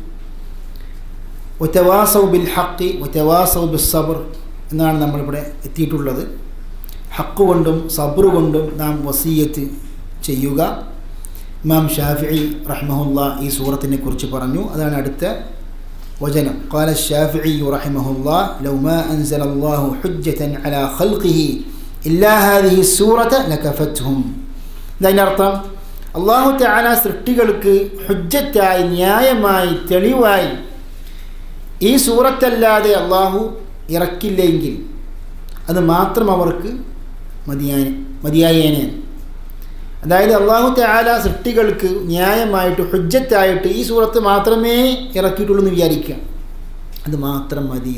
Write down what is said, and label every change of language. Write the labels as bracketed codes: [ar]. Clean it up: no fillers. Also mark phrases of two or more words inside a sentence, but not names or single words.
[ar] وتواصوا بالحق وتواصوا بالصبر [ml] എന്നാണ് നമ്മളിവിടെ എത്തിയിട്ടുള്ളത്. ഹക്ക് കൊണ്ടും സബ്ർ കൊണ്ടും നാം വസിയത്ത് ചെയ്യുക. ഇമാം ഷാഫിഈ റഹ്മഹുല്ലാഹ് ഈ സൂറത്തിനെ കുറിച്ച് പറഞ്ഞു. അതാണ് അടുത്ത വചനം. [ar] ഖാല الشافعي رحمه الله لو ما أنزل الله حجة على خلقه إلا هذه السورة لكفتهم. [ml] അതിൻ്റെ അർത്ഥം [ar] الله تعالى [ml] സൃഷ്ടികൾക്ക് ഹുജ്ജത്തായി, ന്യായമായി, തെളിവായി ഈ സൂറത്തല്ലാതെ അള്ളാഹു ഇറക്കില്ലെങ്കിൽ അത് മാത്രം അവർക്ക് മതിയായേനെ. അതായത് [ar] الله تعالى [ml] സൃഷ്ടികൾക്ക് ന്യായമായിട്ട് ഹുജ്ജത്തായിട്ട് ഈ സൂറത്ത് മാത്രമേ ഇറക്കിയിട്ടുള്ളൂ എന്ന് വിചാരിക്കുക, അത് മാത്രം മതി.